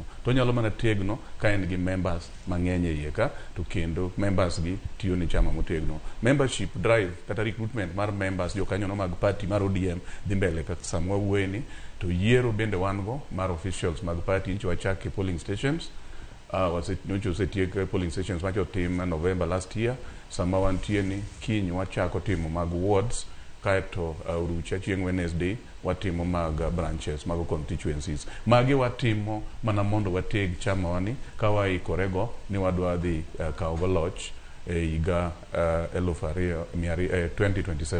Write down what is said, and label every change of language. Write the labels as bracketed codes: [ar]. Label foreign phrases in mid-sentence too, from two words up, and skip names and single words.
[luo] To unyalo mana tegno ka en gi members mang'eny e iye ka, to kendo members gi tiyo ni chama motegno. [en] Membership drive [luo] kata recruitment mar members jokanyono mag party mar ODM dhi mbele kaka samwa wueni. To yiero bende wan go mar officials mag party nchi wachake [en] polling stations. [luo] Nyocha osetiek [en] polling stations [luo] macho tim [en] November last year. [luo] Sama wantie ni kiny wachako timo mag wards, kaeto urucha chieng' Wednesday watimo mag branches mag constituencies. Magi watimo mana mondo wateg chama wani ka waikorego ni wadwa dhi kawo go loch higa 2027.